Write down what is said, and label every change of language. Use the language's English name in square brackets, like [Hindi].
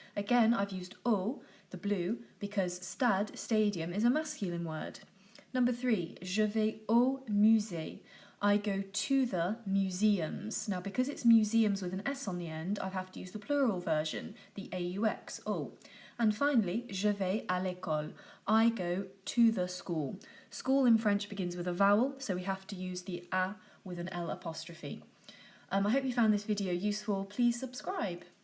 [English] Again, I've used au, the blue, because stade, stadium, is a masculine word. Number 3, [French] je vais au musée. [English] I go to the museums. Now, because it's museums with an S on the end, I have to use the plural version, the AUX, au. And finally, [French] je vais à l'école. [English] I go to the school. School in French begins with a vowel, so we have to use the a with an L apostrophe. I hope you found this video useful. Please subscribe.